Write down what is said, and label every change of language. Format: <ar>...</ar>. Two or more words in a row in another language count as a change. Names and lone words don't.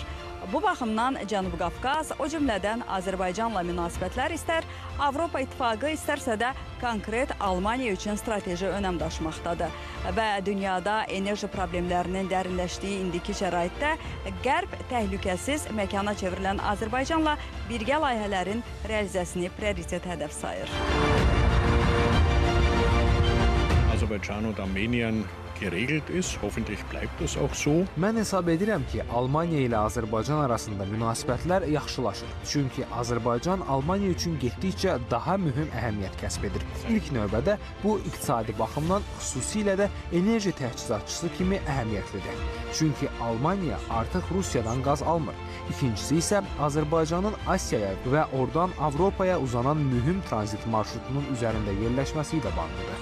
<az>Bu baxımdan Cənubi Qafqaz, o cümlədən Azərbaycanla münasibətlər istər Avropa İttifaqı, istərsə də konkret Almaniya üçün strateji önəm daşımaqdadır. Və dünyada enerji problemlərinin dərinləşdiyi indiki şəraitdə Qərb təhlükəsiz məkana çevrilən Azərbaycanla birgə layihələrin realizəsini prioritet hədəf sayır.</az> <de>Aserbaidschan und Armenien geregelt ist. Hoffentlich bleibt es auch so.</de> <az>Mən hesab edirəm ki, Almaniya ilə Azərbaycan arasında münasibətlər yaxşılaşır. Çünki Azərbaycan Almaniya üçün getdikcə daha mühüm əhəmiyyət kəsb edir. İlk növbədə bu iqtisadi baxımdan xüsusilə də enerji təchizatçısı kimi əhəmiyyətlidir. Çünki Almaniya artıq Rusiyadan qaz almır. İkincisi isə Azərbaycanın Asiyaya və oradan Avropaya uzanan mühüm tranzit marşrutunun üzərində yerləşməsi ilə bağlıdır.</az>